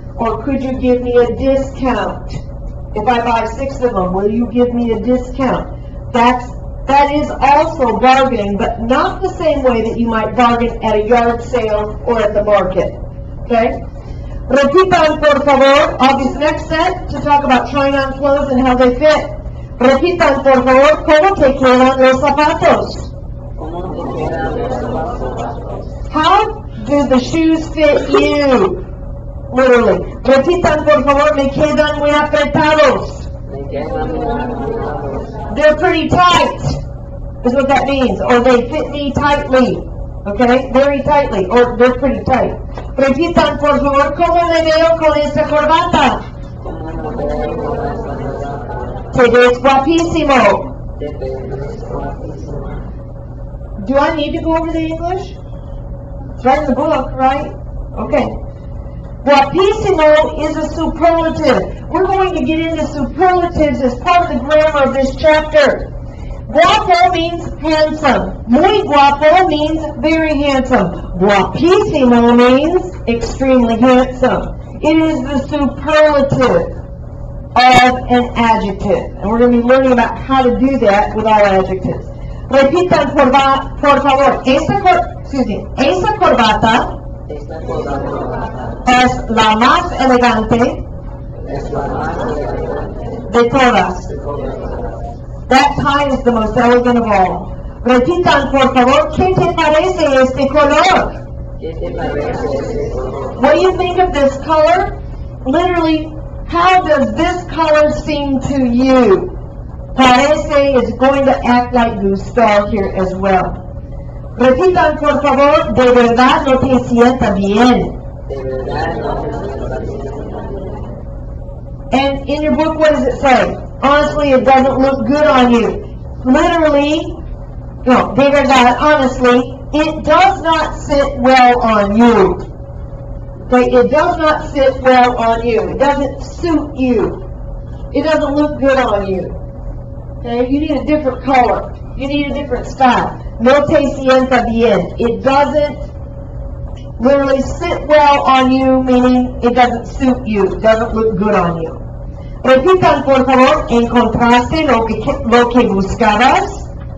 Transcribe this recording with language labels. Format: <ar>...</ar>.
<en>Or, could you give me a discount? If I buy 6 of them, will you give me a discount? That is also bargaining, but not the same way that you might bargain at a yard sale or at the market. Okay?</en> <es>Repitan, por favor,</es> <en>of this next set to talk about trying on clothes and how they fit.</en> <es>Repitan, por favor, ¿cómo te quedan los zapatos?</es> <en>How do the shoes fit you? Literally.</en> <es>Repitan, por favor, me quedan muy apretados.</es> <en>They're pretty tight, is what that means. Or they fit me tightly. Okay? Very tightly. Or they're pretty tight.</en> <es>Repitan, por favor, ¿cómo me veo con esta corbata? Te ves guapísimo.</es> <en>Do I need to go over the English? It's right in the book, right? Okay. Guapísimo is a superlative. We're going to get into superlatives as part of the grammar of this chapter. Guapo means handsome. Muy guapo means very handsome. Guapísimo means extremely handsome. It is the superlative of an adjective. And we're going to be learning about how to do that with our adjectives.</en> <es>Repitan, por favor. Esa corbata es la más elegante de todas.</es> <en>That tie is the most elegant of all.</en> <es>Repitan, por favor, ¿qué te parece este color?</es> <en>What do you think of this color? Literally, how does this color seem to you? Parece is going to act like gustar here as well.</en> <es>Repitan, por favor, de verdad no te sienta bien.</es> <en>And in your book, what does it say? Honestly, it doesn't look good on you. Literally,</en> <es>no, de verdad,</es> <en>honestly, it does not sit well on you. Okay, it does not sit well on you. It doesn't suit you. It doesn't look good on you. Okay, you need a different color. You need a different style.</en> <es>No te sienta bien.</es> <en>It doesn't literally sit well on you, meaning it doesn't suit you. It doesn't look good on you.</en> <es>Repitan, por favor, encontraste lo que buscabas.</es>